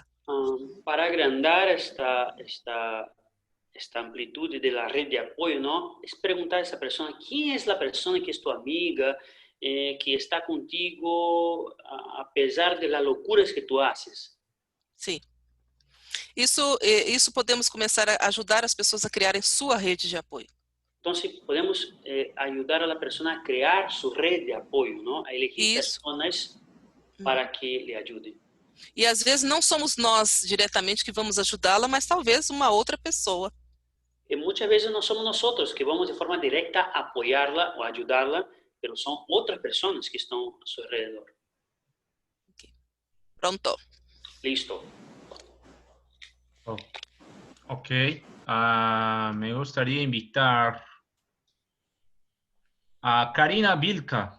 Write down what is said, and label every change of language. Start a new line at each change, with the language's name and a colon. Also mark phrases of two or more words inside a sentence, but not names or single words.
Spanish: Para agrandar esta amplitud de la red de apoyo, ¿no? Es preguntar a esa persona, ¿quién es la persona que es tu amiga, que está contigo a pesar de las locuras que tú haces?
Portuguese: Sim. Isso podemos começar a ajudar as pessoas a criarem sua rede de apoio.
Spanish: Entonces, podemos ayudar a la persona a crear su red de apoyo, ¿no? A elegir personas para que le ayuden.
Portuguese: E às vezes não somos nós diretamente que vamos ajudá-la, mas talvez uma outra pessoa.
Spanish: Y muchas veces no somos nosotros que vamos de forma directa a apoyarla o ayudarla, pero son otras personas que están a su alrededor. Okay. Pronto. Listo. Oh. Ok. Me gustaría invitar a Karina Vilca.